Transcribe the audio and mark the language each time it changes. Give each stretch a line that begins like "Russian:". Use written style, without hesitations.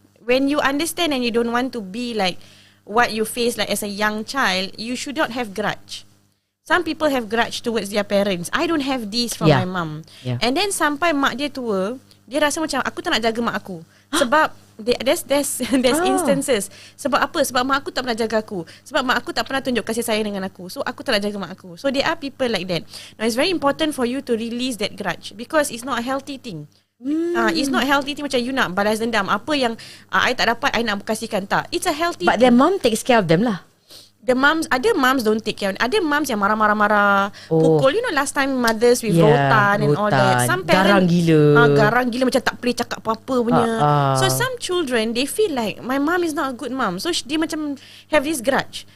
English: When you understand and you don't want to be like what you face like as a young child, you should not have grudge. Some people have grudge towards their parents. I don't have this from my mum.
Malay: And then sampai mak dia tua, dia rasa macam aku tak nak jaga mak aku.
English: Sebab there's instances.
Malay: Sebab apa? Sebab mak aku tak pernah jaga aku. Sebab mak aku tak pernah tunjuk kasih sayang dengan aku. So aku tak nak jaga mak aku.
English: So there are people like that. Now it's very important for you to release that grudge, because it's not a healthy thing. It's not healthy thing macam you nak balas dendam.
Malay: Apa yang I tak dapat, I nak kasihkan.
English: Tak. It's a healthy But their mom takes care of them lah. The moms, ada moms don't take care. Ada moms yang marah-marah, pukul. You know last time mothers with rotan and all that. Some parents garang gila macam tak boleh cakap apa-apa punya. So some children, they feel like my mom is not a good mom. So dia macam have this grudge.